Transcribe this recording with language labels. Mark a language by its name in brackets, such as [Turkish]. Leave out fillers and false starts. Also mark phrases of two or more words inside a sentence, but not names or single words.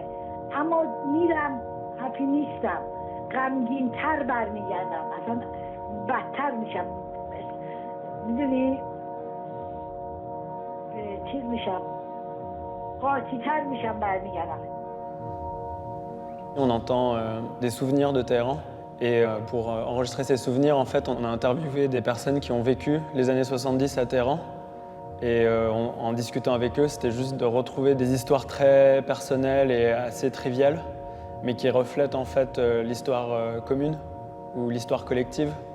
[Persian] اما میرم هپی نیستم، غمگین تر برمیگردم، اصلا بدتر میشم، میدونی چیز میشم، قاطی تر میشم برمیگردم. [French] On entend des souvenirs de Téhéran et pour enregistrer ces souvenirs, en fait, on a interviewé des personnes qui ont vécu les années 70 à Téhéran et en discutant avec eux, c'était juste de retrouver des histoires très personnelles et assez triviales, mais qui reflètent en fait l'histoire commune ou l'histoire collective.